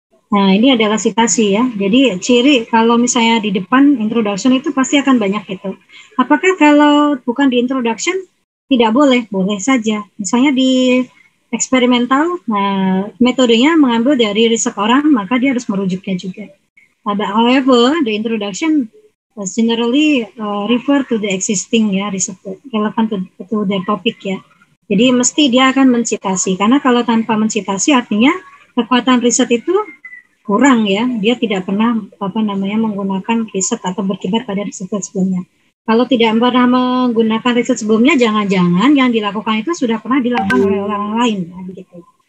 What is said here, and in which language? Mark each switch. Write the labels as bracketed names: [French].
[Indonesian] Nah, ini adalah citasi ya. Jadi ciri kalau misalnya di depan introduction itu pasti akan banyak itu. Apakah kalau bukan di introduction tidak boleh? Boleh saja. Misalnya di eksperimental, nah metodenya mengambil dari riset orang, maka dia harus merujuknya juga. [English] However, the introduction generally refer to the existing ya, riset relevant to the topic ya. [Indonesian] Jadi mesti dia akan mencitasi, karena kalau tanpa mencitasi artinya kekuatan riset itu kurang ya, dia tidak pernah menggunakan riset atau berkibar pada riset sebelumnya. Kalau tidak pernah menggunakan riset sebelumnya, jangan-jangan yang dilakukan itu sudah pernah dilakukan oleh orang lain, nah, begitu.